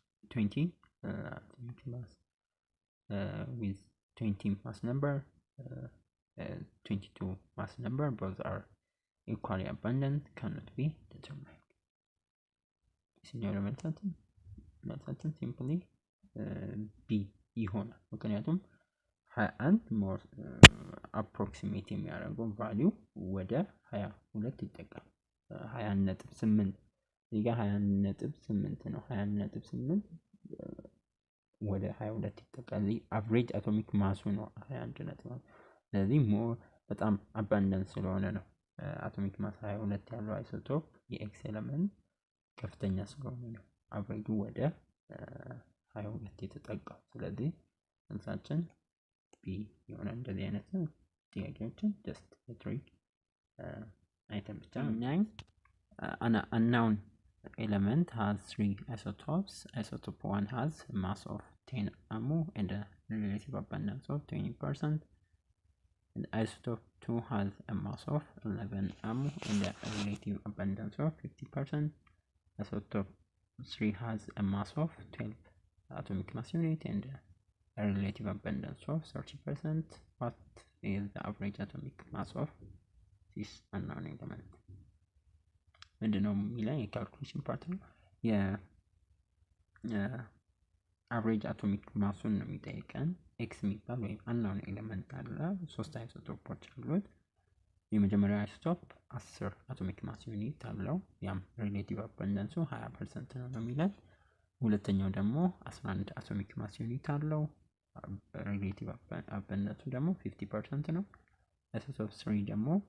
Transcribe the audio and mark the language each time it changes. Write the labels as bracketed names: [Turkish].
[English] 20 atomic mass with 20 mass number 22 mass number, both are equally abundant, cannot be determined. [Amharic] ሲኒየር መልሳችን ሲምፕሊ ቢ ይሆናል። ምክንያቱም 21 ሞር አፕሮክሲሜት የሚያደርገው ቫልዩ ወደ 22 ይጠጋል። 20.8 እዚህ ጋር 20.8 ነው። 20.8 ወደ 22 ይጠጋል። አቨሬጅ አቶሚክ ማሱ ነው 21.8። ስለዚህ ሞር በጣም አባንዳንት ስለሆነ ነው አቶሚክ ማስ 22 ያለው አይሶቶፕ የኤክስ ኤሌመንት ከፍተኛ ስለሆነ ነው አቨሬጁ ወደ 22 የተጠጋው። ስለዚህ መልሳችን ቢ ይሆናል። እንደዚህ አይነት ጥያቄዎችን ጀስት ትሪክ አይተም ብቻ እናይ። [English] unknown element has 3 isotopes. Isotope 1 has a mass of 10 AMU and a relative abundance of 20%. And isotope 2 has a mass of 11 AMU and a relative abundance of 50%. Isotope 3 has a mass of 12 atomic mass unit and a relative abundance of 30%. What is the average atomic mass of this unknown element? [Amharic] ምንድነው የሚለው የካልኩሌሽን ፓርት ነው። የአቨሬጅ አቶሚክ ማሱን ነው የሚጠይቀን። ኤክስ የሚባል ወይም አንናውን ኤሌመንት አለ። 3 አይሶቶፖች አሉት። የመጀመሪያው አይሶቶፕ 10 አቶሚክ ማስ ዩኒት አለው። ያም ሪሌቲቭ አባንዳንሱ 20% ነው የሚለን። ሁለተኛው ደግሞ 11 አቶሚክ ማስ ዩኒት አለው። ሪሌቲቭ አባንዳንሱ ደግሞ 50% ነው። አይሶቶፕ 3 ደግሞ